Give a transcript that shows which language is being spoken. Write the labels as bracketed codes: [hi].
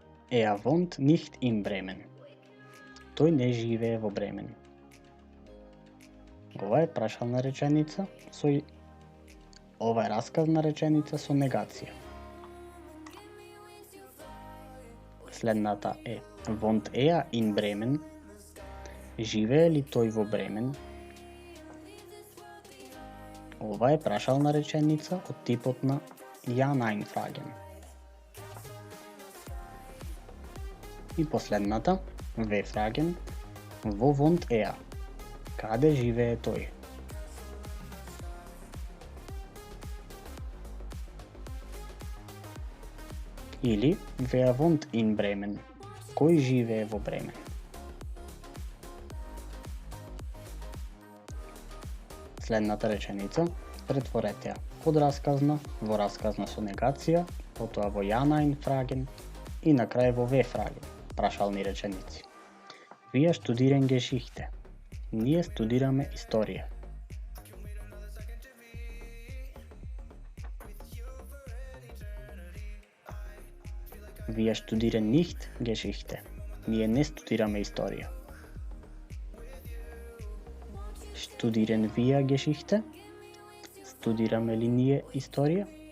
[de] Er wohnt nicht in Bremen. [mk] Тој не живее во Бремен. Ова е прашална реченица ова е расказна реченица со негација. Следната е [de] Wohnt er in Bremen? [mk] Живее ли тој во Бремен? Ова е прашална реченица од типот на Ja-Nein-Fragen. И последната, [de] W-Fragen, Wo wohnt er? [mk] Каде живее тој? [de] Или Wer wohnt in Bremen? [mk] Кој живее во Бремен? Следната реченица претворете ја од расказна во расказна со негација, потоа во Ja-Nein-Fragen и на крај во W-Fragen, прашални реченици. [de] Wir studieren Geschichte. [mk] Ние студираме историја. [de] Wir studieren nicht Geschichte. [mk] Ние не студираме историја. [de] Studieren wir Geschichte? [mk] Студираме ли ние историја?